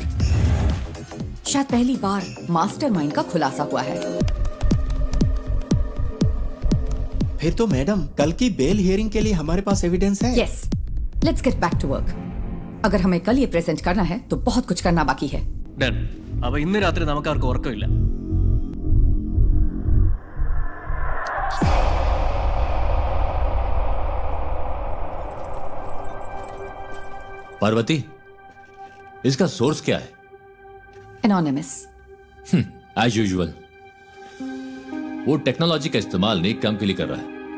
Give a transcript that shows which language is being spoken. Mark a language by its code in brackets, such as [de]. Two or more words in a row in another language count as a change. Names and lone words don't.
[hi] शायद पहली बार मास्टरमाइंड का खुलासा हुआ है। फिर तो मैडम, कल की [en] bail hearing [hi] के लिए हमारे पास एविडेंस है। [en] Yes, let's get back to work. [hi] अगर हमें कल ये प्रेजेंट करना है तो बहुत कुछ करना बाकी है। [en] ഡൺ. [ml] അപ്പൊ ഇന്ന് രാത്രി നമുക്ക് ആർക്കും ഉറക്കമില്ല. [hi] पार्वती, इसका सोर्स क्या है? [en] एनोनिमस। as usual, [hi] वो टेक्नोलॉजी का इस्तेमाल नेक काम के लिए कर रहा है।